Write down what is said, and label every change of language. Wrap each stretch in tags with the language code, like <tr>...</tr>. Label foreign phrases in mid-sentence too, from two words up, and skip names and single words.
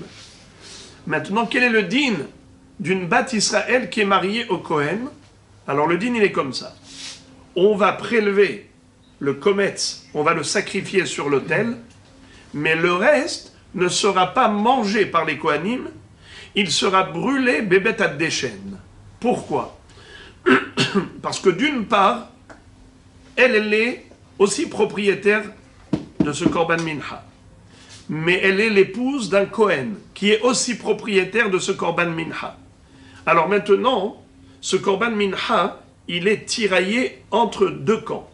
<fr>Maintenant, quel est le din d'une</fr> <he>בת ישראל</he> <fr>qui est mariée au Kohen? Alors le din, il est comme ça. On va prélever le kometz, on va le sacrifier sur l'autel, mais le reste ne sera pas mangé par les kohanim, il sera brûlé</fr> <he>בבית הדשן.</he> <fr>Pourquoi? Parce que d'une part, elle est aussi propriétaire de ce</fr> <he>קרבן מנחה,</he> <fr>mais elle est l'épouse d'un Kohen, qui est aussi propriétaire de ce</fr> <he>קרבן מנחה.</he> <fr>Alors maintenant, ce</fr> <he>קרבן מנחה,</he> <fr>il est tiraillé entre deux camps.</fr>